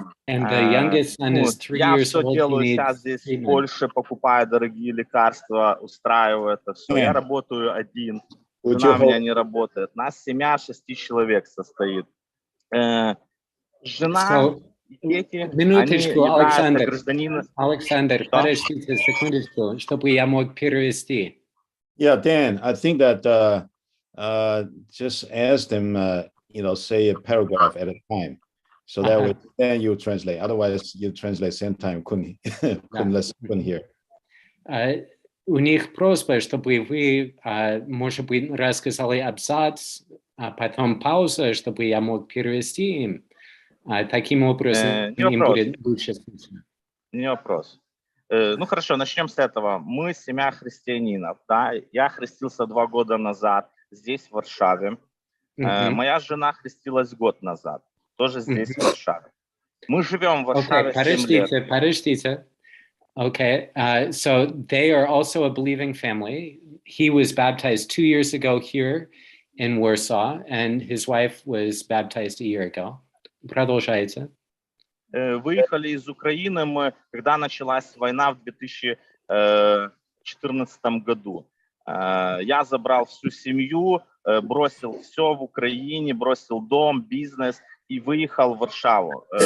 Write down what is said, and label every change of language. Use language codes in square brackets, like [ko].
[ru] Я все делаю сейчас здесь в Польше, покупаю дорогие лекарства, устраиваю это все. Я работаю один, жена у меня не работает. Нас семья 6 человек состоит. Жена, дети, они являются гражданами. Александр, подождите секундочку, чтобы я мог перевести. [en] Yeah, Dan, I think that just ask them, say a paragraph at a time. So that way, then you translate. Otherwise, you translate same time, couldn't hear. [ru] У них просьба, чтобы вы, может быть, рассказали абзац, а потом пауза, чтобы я мог перевести им. Таким образом, им будет лучше слышно. Не вопрос. Ну хорошо, начнем с этого. Мы семья христианинов. Да? Я хрестился 2 года назад здесь, в Варшаве. Моя жена хрестилась год назад, тоже здесь, в Варшаве. Мы живем в Варшаве 7 лет. Подождите. [en] Okay, so they are also a believing family. He was baptized 2 years ago here in Warsaw, and his wife was baptized a year ago. [ru] Продолжайте. Выехали из Украины мы, когда началась война в 2014 году. Я забрал всю семью, бросил все в Украине, бросил дом, бизнес и выехал в Варшаву.